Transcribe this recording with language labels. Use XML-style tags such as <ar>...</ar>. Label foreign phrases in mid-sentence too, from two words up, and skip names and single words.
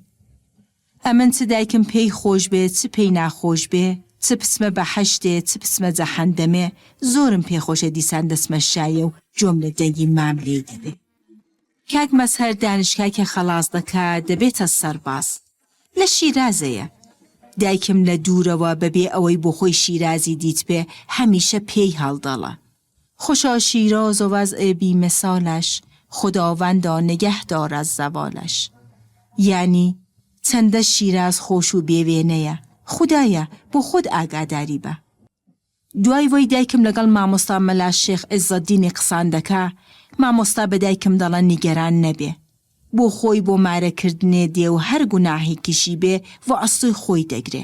<ckb>ئەمن چ دایکم پێی خۆش بێ، چ پێی ناخۆش بێ، چ پسمە بەحەشتێ، چ پسمە جەحەندەمێ، زۆرم پێخۆشە دیسان دەسمە شایە و جۆم لە دەنگی مام لێ دەبێ. کاک مەسهەر دانشکاکە خەلاص دەکا دەبێتە سەرباز. لە شیرازەیە. دایکم لە دوورەوە بەبێ ئەوەی بۆ خۆی شیرازی دیت پێ هەمیشە پێی هەڵدەڵە.</ckb> <fa>خوشا شیراز و وضع بی مثالش، خداوندا نگهدار از زوالش.</fa> <ckb>یعنی چەندە شیراز خۆش و بێوێنەیە، خودایە بۆ خۆت ئاگاداری بە. دوای وەی دایکم لەگەڵ مامۆستا مەلا شێخ عیززەدینی قسان دەکا، مامۆستا بە دایکم دەڵە نیگەران نەبێ، بۆ خۆی بۆ مارەکردنێ دێ و هەر گوناهێکیشی بێ و ئەستۆی خۆی دەگرێ.</ckb>